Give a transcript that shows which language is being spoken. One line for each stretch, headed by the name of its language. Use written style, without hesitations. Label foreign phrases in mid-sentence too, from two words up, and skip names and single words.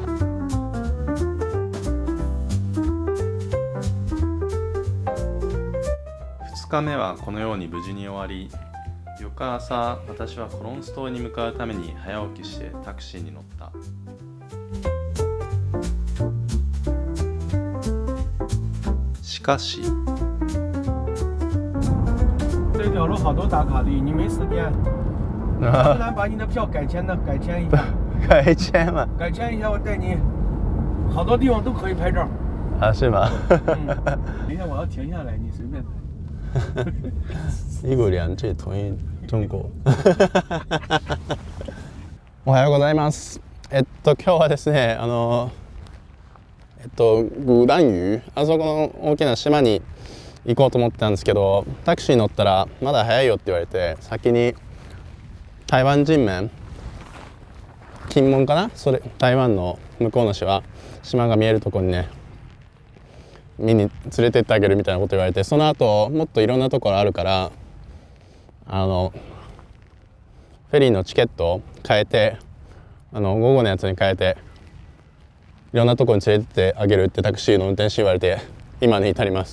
Japanese: 2 日目はこのように無事に終わり、翌朝私はコロンス島に向かうために早起きしてタクシーに乗った。しかし
Chinese: 这条路好多打卡的，你没时间，不然把你的票改签一下。改签嘛？改签一下，我带你，好多地方都可以拍照。啊，是吗？等一下我要停下来，你随便拍。一国两制統一中国。
Japanese: おはようございます。今日はですね、グランユー、あそこの大きな島に行こうと思ってたんですけど、タクシーに乗ったらまだ早いよって言われて、先に台湾人面金門かな、台湾の向こうの島が見えるところにね見に連れてってあげるみたいなこと言われて、その後もっといろんなところあるからフェリーのチケットを変えて午後のやつに変えていろんなところに連れてってあげるってタクシーの運転手言われて、今に至ります。